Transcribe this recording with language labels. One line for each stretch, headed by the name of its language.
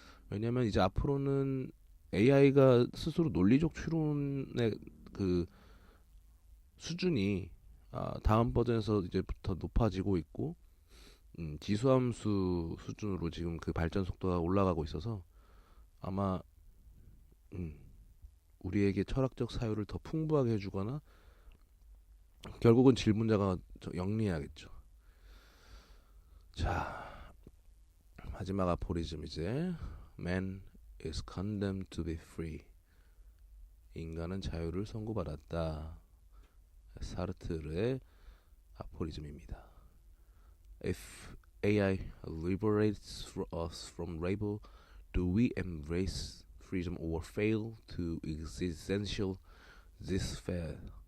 Korean: 왜냐하면 이제 앞으로는 AI가 스스로 논리적 추론의 그 수준이 다음 버전에서 이제부터 높아지고 있고 지수함수 수준으로 지금 그 발전 속도가 올라가고 있어서 아마 우리에게 철학적 사유를 더 풍부하게 해주거나 결국은 질문자가 영리해야겠죠. 자, 마지막 아포리즘 이제
English: Man is condemned to be free.
Korean: 인간은 자유를 선고받았다. 사르트르의 아포리즘입니다.
English: If AI liberates us from labor, do we embrace freedom or fail to existential despair?